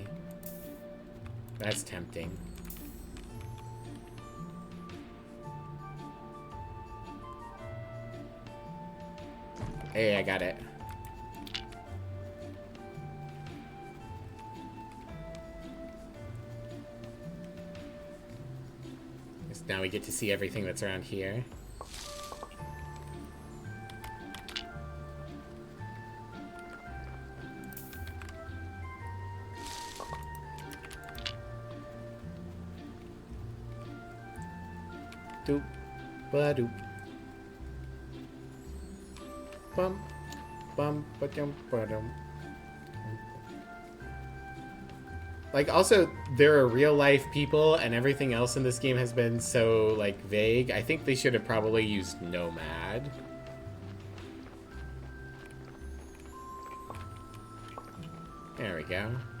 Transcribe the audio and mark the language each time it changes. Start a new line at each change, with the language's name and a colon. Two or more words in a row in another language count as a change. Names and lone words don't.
English: That's tempting. Hey, I got it. Now we get to see everything that's around here. Doop, ba-doop. Bum, bum, ba-dum, ba-dum. Like, also, there are real-life people, and everything else in this game has been so, like, vague. I think they should have probably used Nomad. There we go.